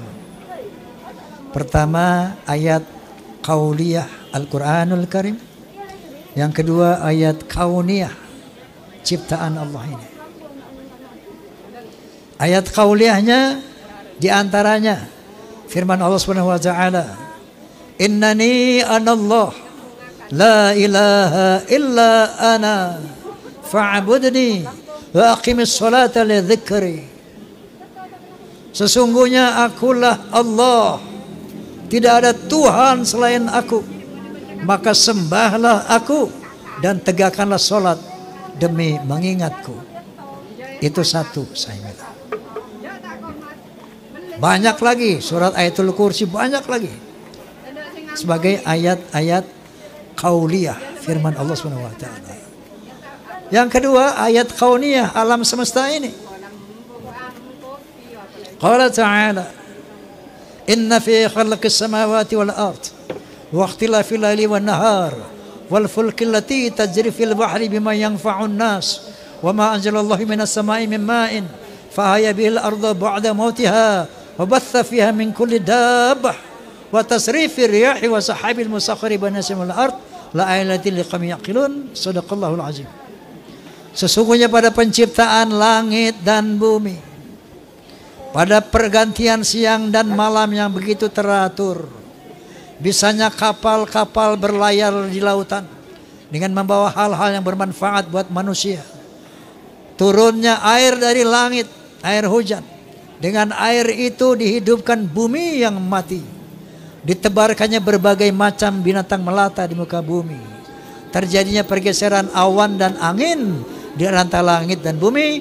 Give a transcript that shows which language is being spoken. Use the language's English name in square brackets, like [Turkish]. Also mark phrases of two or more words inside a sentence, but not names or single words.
[Indonesian] Pertama, ayat qauliyah Al-Qur'anul Karim. Yang kedua, ayat kauniyah, ciptaan Allah ini. Ayat qauliyahnya diantaranya firman Allah [Arabic] سبحانه وتعالى, إنني أنا الله لا إله إلا أنا فاعبدني وأقم الصلاة لذكري. [Indonesian] Sesungguhnya akulah Allah, tidak ada Tuhan selain aku, maka sembahlah aku dan tegakkanlah salat demi mengingatku. Itu satu, saya bilang. Banyak lagi surat Ayatul Kursi, banyak lagi sebagai ayat-ayat qauliyah firman Allah [Arabic] سبحانه وتعالى. [Indonesian] Yang kedua, ayat kauniyah alam semesta ini. [Arabic] قال تعالى إن في خلق السماوات والأرض واختلاف الليل والنهار والفلك التي تجري في البحر بما ينفع الناس وما أنزل الله من السماء من ماء فأحيا بالأرض بعد موتها وبث فيها من كل دابة وتصريف الرياح والسحاب المسخر بين السماوات والأرض لآيات لقوم يعقلون. صدق الله العظيم. [Indonesian] Sesungguhnya pada penciptaan langit dan bumi, pada pergantian siang dan malam yang begitu teratur, bisanya kapal-kapal berlayar di lautan dengan membawa hal-hal yang bermanfaat buat manusia, turunnya air dari langit, air hujan, dengan air itu dihidupkan bumi yang mati, ditebarkannya berbagai macam binatang melata di muka bumi, terjadinya pergeseran awan dan angin di antara langit dan bumi.